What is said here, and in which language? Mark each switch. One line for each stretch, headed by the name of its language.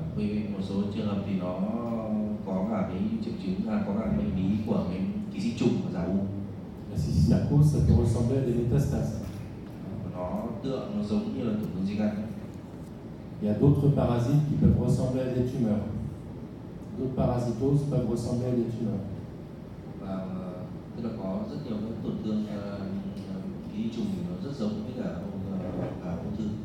Vietnamese: Vì một số trường hợp thì nó có cả cái triệu chứng có cả bệnh lý của cái ký sinh trùng và giàu u.
French: La cysticercose, ça peut ressembler à des métastases.
Vietnamese: Nó giống như là tổn thương di căn.
French: Il y a d'autres parasites qui peuvent ressembler à des tumeurs. D'autres parasitoses peuvent ressembler à des tumeurs.
Vietnamese: Và tức là có rất nhiều các tổn thương ký sinh trùng thì nó rất giống với cả ung thư.